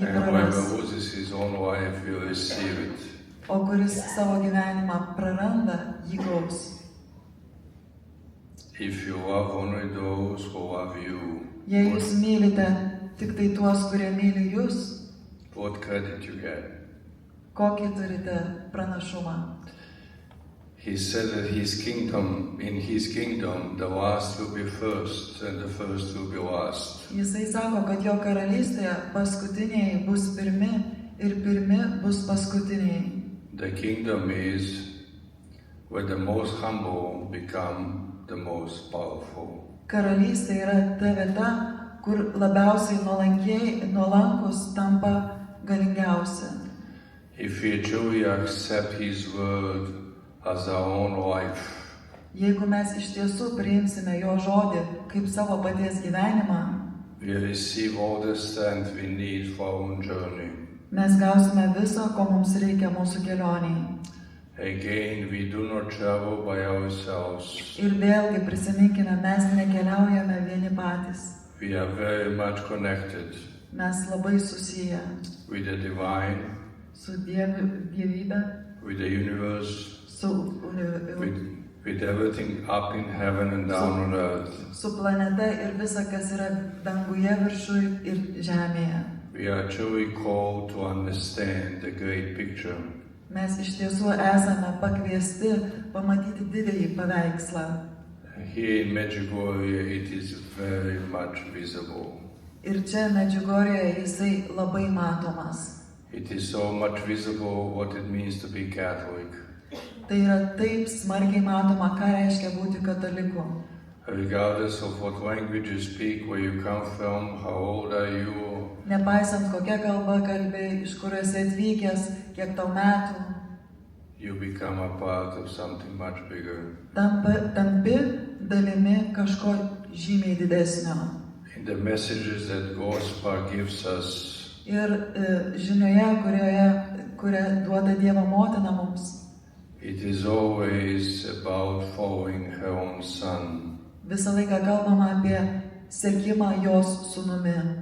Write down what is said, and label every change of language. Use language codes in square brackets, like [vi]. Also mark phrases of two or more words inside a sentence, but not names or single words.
[en] and whoever [lt] praras. [en] loses his own life will receive it. [lt] O kuris savo gyvenimą praranda, jį gaus. [en] If you love only those who love you, [lt] Jei jūs mylite tik tai tuos, kurie myli jūs, [en] what credit you get? [lt] kokį turite pranašumą? [en] He said that in his kingdom, the last will be first and the first will be last. [lt] Jisai sako, kad jo karalystėje paskutiniai bus pirmi ir pirmi bus paskutiniai. [en] The kingdom is where the most humble become the most powerful. [lt] Karalystė yra ta vieta, kur labiausiai nuolankus tampa galingiausi. [en] If we truly accept his word as our own life, [lt] Jeigu mes iš tiesų priimsime jo žodį kaip savo paties gyvenimą, [en] we receive all the strength we need for our own journey. [lt] mes gausime viso, ko mums reikia mūsų kelioniai. [en] Again, we do not travel by ourselves. [lt] Ir vėlgi prisiminkime, mes nekeliaujame vieni patys. [en] We are very much connected [lt] Mes labai susiję [en] with the divine, [lt] su dievybė, [en] with the universe, with everything up in heaven and down on earth. [lt] su planeta ir visa, kas yra danguje viršui ir žemėje. [en] We are truly called to understand the great picture. [lt] Mes iš tiesų esame pakviesti pamatyti didįjį paveikslą. [en] Here in Medjugorje it is very much visible. [lt] Ir čia Medžiugorėje jisai labai matomas. [en] It is so much visible what it means to be Catholic. [lt] Tai yra taip smarkiai matoma, ką reiškia būti kataliku. [en] Regardless of what language you speak, where you come from, how old are you, [lt] Nepaisant kokia kalba kalbėjai, iš kur esi atvykęs, kiek tau metų, [en] you become a part of something much bigger. [lt] tampi dalimi kažko žymiai didesnio. [en] In the messages that Gospel gives us, [lt] Ir žinioje, kurią duoda Dievo motina mums, [en] it is always about following her own son, [lt] visą laiką kalbama apie sekimą jos sūnumi,